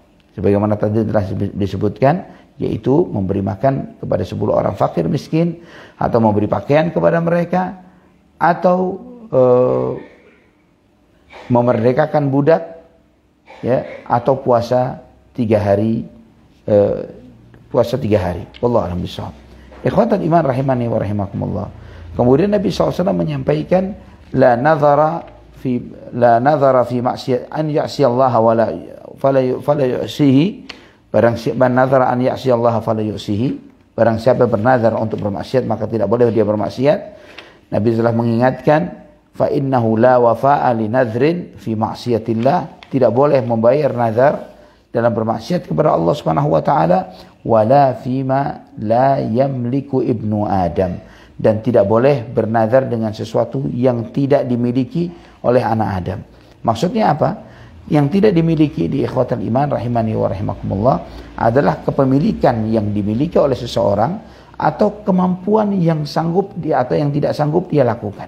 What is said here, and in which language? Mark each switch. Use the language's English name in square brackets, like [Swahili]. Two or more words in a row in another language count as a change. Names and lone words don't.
[Indonesian] Sebagaimana tadi telah disebutkan, yaitu memberi makan kepada 10 orang fakir miskin, atau memberi pakaian kepada mereka, atau memerdekakan budak, ya, atau puasa 3 hari, [Arabic] والله أعلم بالصواب. إخوة الإيمان رحمني ورحمكم الله. [Indonesian] Kemudian Nabi SAW menyampaikan [Arabic] لا نذر في معصية أن يعصي الله ولا فلا يعصه. [Indonesian] Barang siapa [Arabic] نذر أن يعصي الله فلا يعصه, [Indonesian] barang siapa bernazar untuk bermaksiat maka tidak boleh dia bermaksiat. Nabi telah mengingatkan [Arabic] فإنه لا وفاء لنذر في معصية الله, [Indonesian] tidak boleh membayar nazar dalam bermaksiat kepada Allah [Arabic] سبحانه وتعالى, ولا فيما لا يملك ابن آدم, [Indonesian] dan tidak boleh bernazar dengan sesuatu yang tidak dimiliki oleh anak Adam. Maksudnya apa? Yang tidak dimiliki di [Arabic] إخوة الإيمان رحمني ورحمكم الله [Indonesian] adalah kepemilikan yang dimiliki oleh seseorang atau kemampuan yang sanggup dia atau yang tidak sanggup dia lakukan.